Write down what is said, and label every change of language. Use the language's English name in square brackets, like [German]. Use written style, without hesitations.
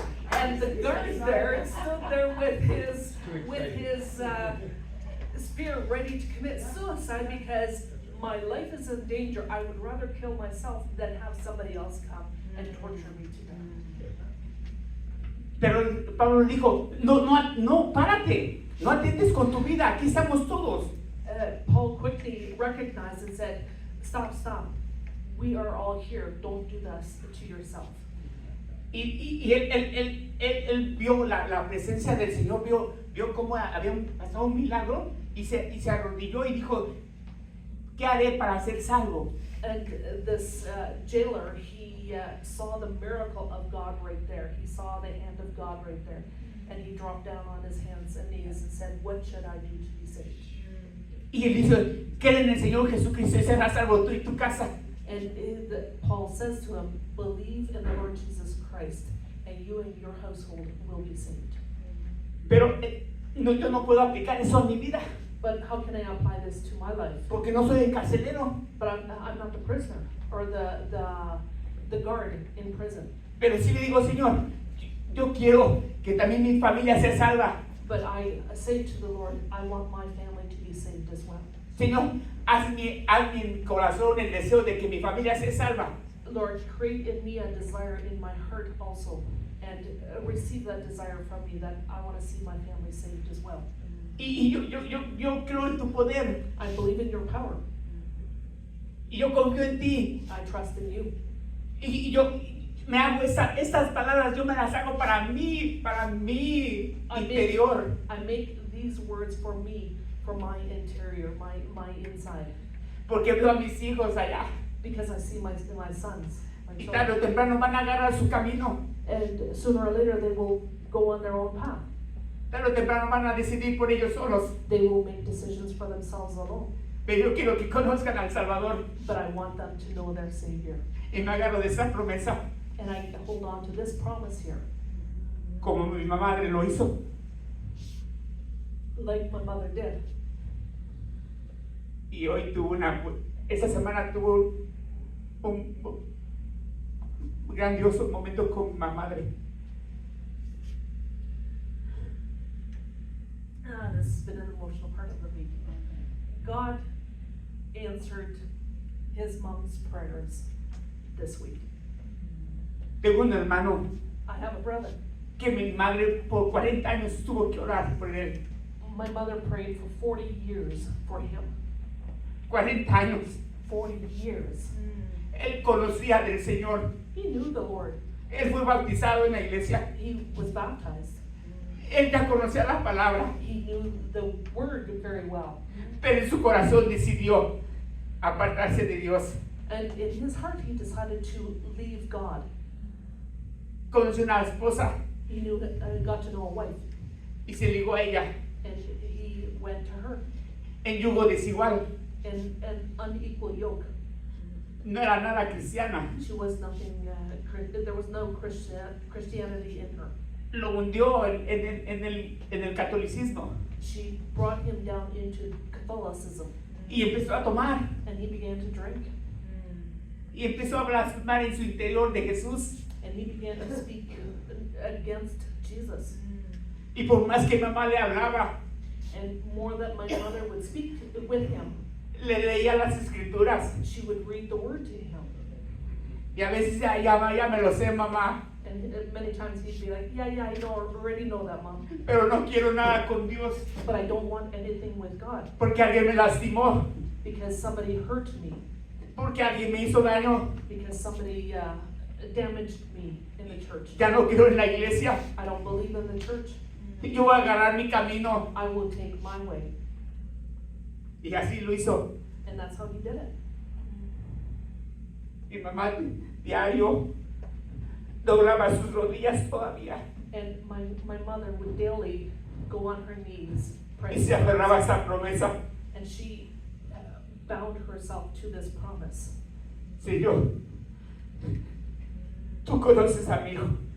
[English] And the guard there stood there with his spear ready to commit suicide, because my life is in danger. I would rather kill myself than have somebody else come and torture me to death. [Spanish] Pero Pablo dijo, no, párate, no atiendes con tu vida, aquí estamos todos. [English] Paul quickly recognized and said, stop. We are all here. Don't do this to yourself. [Spanish] Y él vio la presencia del Señor, vio cómo había pasado un milagro, y se arrodilló y dijo, ¿qué haré para ser salvo? [English] And this jailer, he saw the miracle of God right there. He saw the hand of God right there. And he dropped down on his hands and knees and said, what should I do to be saved? [Spanish] Y él dice, cree en el Señor Jesucristo y serás salvo tú y tu casa. [English] And Paul says to him, believe in the Lord Jesus Christ, and you and your household will be saved. [Spanish] Pero yo no puedo aplicar eso a mi vida. [English] But how can I apply this to my life? [Spanish] Porque no soy el carcelero. [English] But I'm not the prisoner or the guard in prison. [Spanish] Pero sí le digo, Señor, yo quiero que también mi familia sea salva. [English] But I say to the Lord, I want my family to be saved as well. [Spanish] Señor, hazme en mi corazón el deseo de que mi familia sea salva. [English] Lord, create in me a desire in my heart also, and receive that desire from me, that I want to see my family saved as well. [Spanish] Y yo creo en tu poder. [English] I believe in your power. [Spanish] Y yo confío en ti. [English] I trust in you. [Spanish] Y yo me hago estas palabras, yo me las hago para mi interior. [English] I make these words for me, for my interior, my inside. [Spanish] Porque veo a mis hijos allá. [English] Because I see my sons. [Spanish] Y tarde o temprano van a agarrar su camino. [English] And sooner or later they will go on their own path. [Spanish] Tarde o temprano van a decidir por ellos solos. [English] They will make decisions for themselves alone. [Spanish] Pero yo quiero que conozcan al Salvador. [English] But I want them to know their Savior. [Spanish] Y me agarro de esa promesa. [English] And I hold on to this promise here. [Spanish] Como mi madre lo hizo. [English] Like my mother did. [Spanish] Y hoy esta semana tuvo un grandioso momento con mi madre. [English] This has been an emotional part of the week. God answered his mom's prayers this week. [Spanish] Tengo un hermano [English] I have a brother. [Spanish] que mi madre por 40 años tuvo que orar por él. [English] My mother prayed for 40 years for him. [Spanish] 40 años. [English] 40 years. [Spanish] Él conocía del Señor. [English] He knew the Lord. [Spanish] Él fue bautizado en la iglesia. [English] He was baptized. [Spanish] Él ya conocía la palabra. [English] He knew the word very well. [Spanish] Pero en su corazón decidió apartarse de Dios. [English] And in his heart he decided to leave God. [Spanish] Conoció una esposa [English] He knew got to know a wife. [Spanish] y se ligó a ella [English] And he went to her. [Spanish] en yugo desigual. [English] In an unequal yoke. [Spanish] No era nada cristiana. [English] She was nothing, there was no Christianity in her. [Spanish] Lo hundió en el catolicismo. [English] She brought him down into Catholicism. [Spanish] Y empezó a tomar. [English] and he began to drink, [Spanish] Y empezó a blasfemar en su interior de Jesús. [English] and he began to speak against Jesus. [Spanish] Y por más que mamá le hablaba, [English] And more that my mother would speak with him, [Spanish] le leía las escrituras. [English] she would read the word to him. [Spanish] Y a veces ya me lo sé, mamá, [English] And many times he'd be like, yeah, I know, already know that, Mom. [Spanish] pero no quiero nada con Dios [English] But I don't want anything with God [Spanish] porque alguien me lastimó, [English] because somebody hurt me, [Spanish] porque alguien me hizo daño. [English] because somebody damaged me in the church. [Spanish] Ya no quiero en la iglesia. [English] I don't believe in the church. [Spanish] Yo voy a agarrar mi camino. [English] I will take my way. [Spanish] Y así lo hizo. [English] And that's how he did it. [Spanish] Mi mamá diario doblaba sus rodillas todavía [English] And my mother would daily go on her knees, [Spanish] y [English] pray. [Spanish] se aferraba a esa promesa. [English] And she bound herself to this promise. [Spanish] Señor, tú conoces a mi hijo.